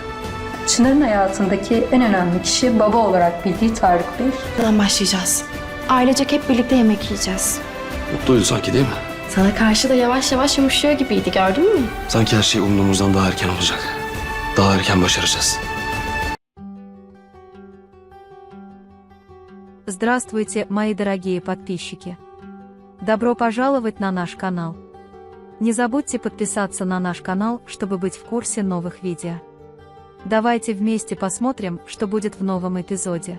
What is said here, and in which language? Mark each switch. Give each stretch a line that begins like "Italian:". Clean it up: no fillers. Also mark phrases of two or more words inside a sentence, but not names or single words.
Turkish: Çınar'ın hayatındaki en önemli kişi baba olarak bildiği Tarık Bey. Buradan başlayacağız. Ailecek hep birlikte yemek yiyeceğiz. Mutluydu sanki, değil mi? Sana karşı da yavaş yavaş yumuşuyor gibiydi, gördün mü? Sanki her şey umduğumuzdan daha erken olacak. Daha erken başaracağız.
Russian: Здравствуйте, мои дорогие подписчики! Добро пожаловать на наш канал! Не забудьте подписаться на наш канал, чтобы быть в курсе новых видео. Давайте вместе посмотрим, что будет в новом эпизоде.